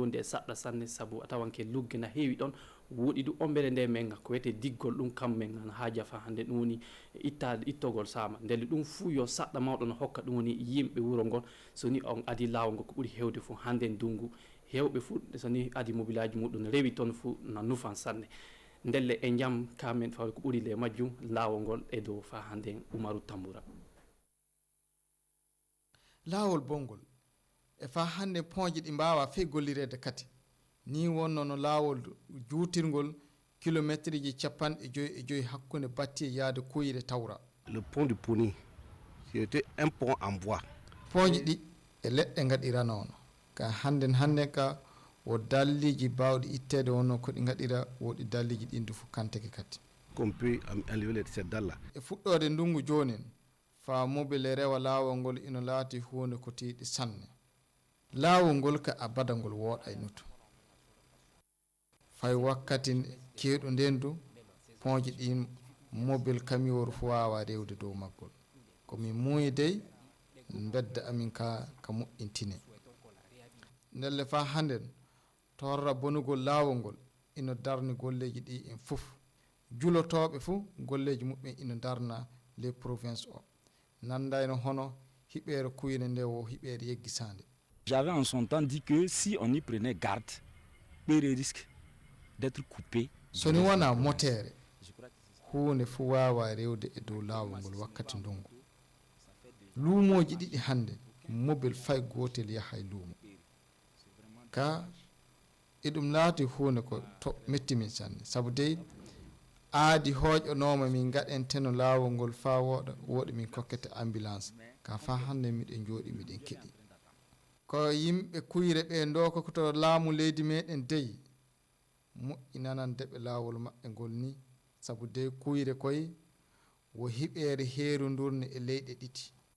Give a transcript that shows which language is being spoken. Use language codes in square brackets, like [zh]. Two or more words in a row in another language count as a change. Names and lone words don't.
[ff] wonde e saɗɗa sanne saabu a tawanke lugge na heewi ɗon woɗi du ombere nde men ko wiyete diggol ɗum kam men haaja fa hande ɗum woni ittogol sama ndelle ɗum fuu yo saɗɗa mawɗo no hokka ɗum woni yimɓe wuro ngol so ni on adi laawol ngol ko ɓuuri hewde fuu hande ndungu hewɓe fuu so ni adi mobilaji muɗum no rewi toon fuu no nufan sanne ndelle e jam kamen fawi ko ɓuuri le majjum laawol ngol e dow fa hande Umaru Tamboura. laawol bongol e fa hande poñje ɗi mbawa fe gollirede kadi ni wonno no laawol juutirgol kilométre ji 55 hakkunde batti e yaade Koyre Tawra. [fr] Le pont du Pouni c'était un pont en bois. [ff] poñje ɗi e leɗɗe gaɗirano ono ka hande ka o dalliji bawɗi ittede wonno ko ɗi gaɗira woɗi dalliji ɗindu fu kanteke kadi [fr] Qu'on peut enlever cette dalle là. [ff] e fuɗɗode ndungu joni fa mobile rewa laawol ngol ino laati hunde ko tiiɗi sanne laawol ngol ka abada ngol wooɗa e nuto fay wakkati keeɗu nden du poñje ɗin mobile camion fu wawa rewde dow maggol komin muuyi dey bedda amin ka moƴƴintine ndelle fa handen torra bonugol laawol ngol ino darni golleji ɗi en fof julotoɓe fuu golleji muɓɓen ino darna [fr] les province [ff] o nandayno hono hiɓere kuyne nde o hiɓere yeggisande. [fr] J'avais en son temps dit que si on y prenait garde, il risque d'être coupé. [ff] soni wona motere hunde fu wawa rewde e dow laawol ngol wakkati ndungu luumoji ɗiɗi hande mobile fay gotel yaha e luumo ka eɗum laati hunde ko to metti min sanne saabu dey aadi hooƴonoma min gaɗen teno laawol ngol fa wooɗa woɗi min kokkete ambulance ka fa hande miɗen jooɗi miɗen keɗi ko yimɓe kuyre ɓe ndo koto laamu leydi meɗen dey moƴƴinanan deɓe laawol maɓɓe ngol ni saabu dey kuyre koye wo hiɓere heeru ndurne e leyɗe ɗiɗi.